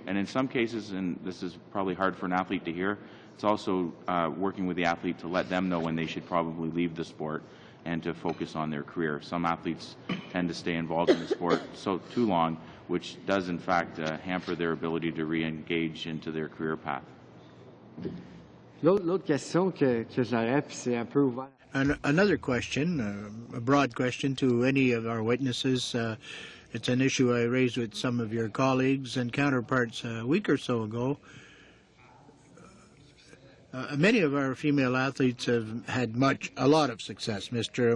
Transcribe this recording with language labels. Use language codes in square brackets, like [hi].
[en] And in some cases, and this is probably hard for an athlete to hear, it's also working with the athlete to let them know when they should probably leave the sport and to focus on their career. Some athletes tend to stay involved in the sport too long, which does in fact hamper their ability to re-engage into their career path. [fr] L'autre question que j'aurais, puis c'est un peu ouvert. [en] Another question, a broad question to any of our witnesses. It's an issue I raised with some of your colleagues and counterparts a week or so ago. Many of our female athletes have had a lot of success. Mr.